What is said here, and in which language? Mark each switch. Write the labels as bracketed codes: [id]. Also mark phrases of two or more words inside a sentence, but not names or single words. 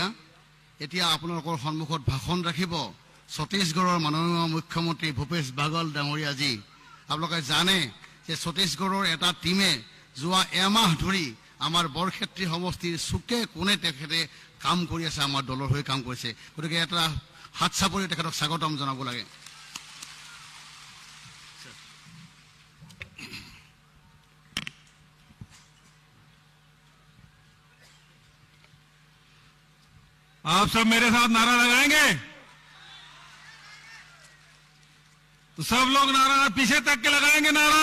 [as] এতিয়া আপোনালোকৰ সন্মুখত ভাষণ ৰাখিব ছত্তীশগড়ৰ মাননীয় মুখ্যমন্ত্ৰী ভূপেশ বাঘেল ডাঙৰীয়াজী। আপোনালোকে জানে যে ছত্তীশগড়ৰ এটা টীমে যোৱা এমাহ ধৰি আমাৰ বৰক্ষেত্ৰী সমষ্টিৰ চুকে কোণে তেখেতে কাম কৰি আছে, আমাৰ দলৰ হৈ কাম কৰিছে। গতিকে এটা হাত চাপৰি তেখেতক স্বাগতম জনাব লাগে। [hi] आप सब मेरे साथ नारा लगाएंगे? तो सब लोग नारा पीछे तक के लगाएंगे नारा।